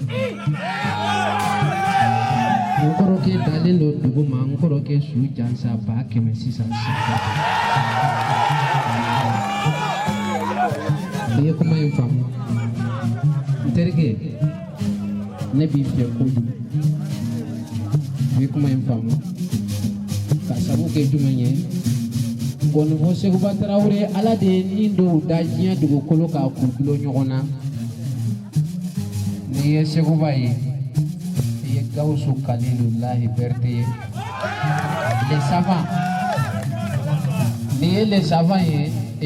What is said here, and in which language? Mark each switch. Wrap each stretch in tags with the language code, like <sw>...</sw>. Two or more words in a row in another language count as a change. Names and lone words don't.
<bm>n kɔrɔkɛ dalen don dugu ma n kɔrɔkɛ su jansa 100 sisan Dia kuma in famu terke ne bi fɛ kojugu bi kuma in famu ka sabu kɛ jumɛn ye gɔni fɔ Cheikh Oumar Traoré ala de ye nin dɔw da diɲɛ dugukolo k'a kutulo ɲɔgɔn na ni ye Cheikh Oumar ye i ye Gawusu Kalilulahi Berete ye</bm> <fr>les savants</fr> <bm>ni ye</bm> <fr>les savants</fr> <bm>ye I</bm>